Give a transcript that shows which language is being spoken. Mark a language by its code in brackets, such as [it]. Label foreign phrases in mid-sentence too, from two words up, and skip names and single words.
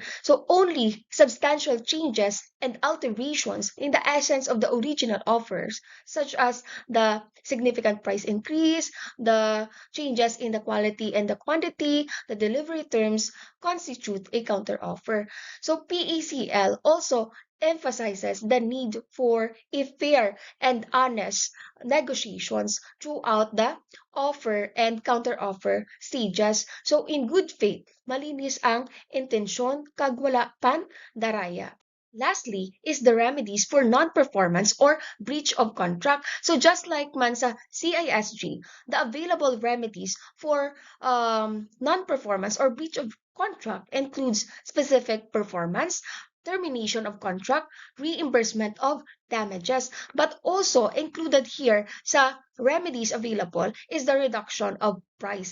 [en] So only substantial changes and alterations in the essence of the original offers, such as the significant price increase, the changes in the quality and the quantity, the delivery terms, constitute a counteroffer. So PECL also emphasizes the need for a fair and honest negotiations throughout the offer and counteroffer stages. So in good faith, [hil] malinis ang intensyon kag wala pan daraya. [en] Lastly is the remedies for non-performance or breach of contract. So just like [hil] man sa [en] CISG, the available remedies for non-performance or breach of contract includes specific performance, termination of contract, reimbursement of damages. But also included here sa remedies available is the reduction of price.